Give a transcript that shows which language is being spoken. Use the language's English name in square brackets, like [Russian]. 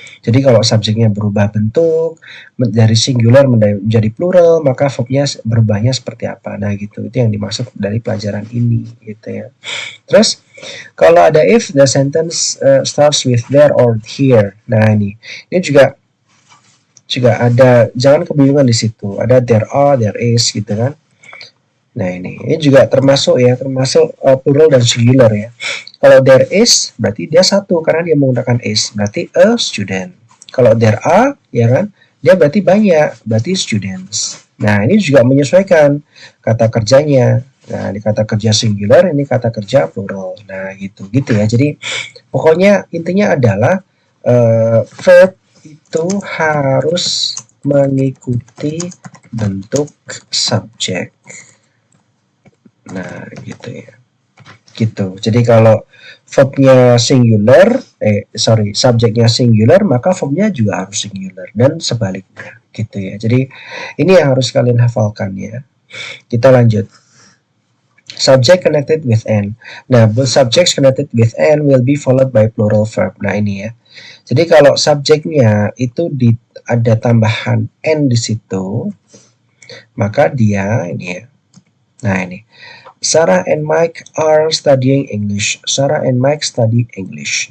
[Indonesian] Jadi kalau subjeknya berubah bentuk dari singular menjadi plural, maka verbnya berubahnya seperti apa. Nah gitu, itu yang dimaksud dari pelajaran ini gitu ya. Terus kalau ada [English] if, the sentence starts with there or here. [Indonesian] Nah ini juga ada, jangan kebingungan di situ. Ada there are, there is gitu kan. Nah ini juga termasuk plural dan singular ya. Kalau there is berarti dia satu karena dia menggunakan is, berarti a student. Kalau there are ya kan, dia berarti banyak, berarti students. Nah ini juga menyesuaikan kata kerjanya. Nah ini kata kerja singular, ini kata kerja plural. Nah gitu ya. Jadi pokoknya intinya adalah verb itu harus mengikuti bentuk subjek. Nah, gitu ya. Gitu. Jadi kalau verbnya singular, subjeknya singular, maka verbnya juga harus singular dan sebaliknya, gitu ya. Jadi ini yang harus kalian hafalkan ya. Kita lanjut. [English] Subject connected with n. Nah, both subjects connected with n will be followed by plural verb. [Indonesian] Nah, ini ya. Jadi kalau subjeknya itu ada tambahan n di situ, maka dia ini ya. Nah, ini. [English] Sarah and Mike are studying English. Sarah and Mike study English.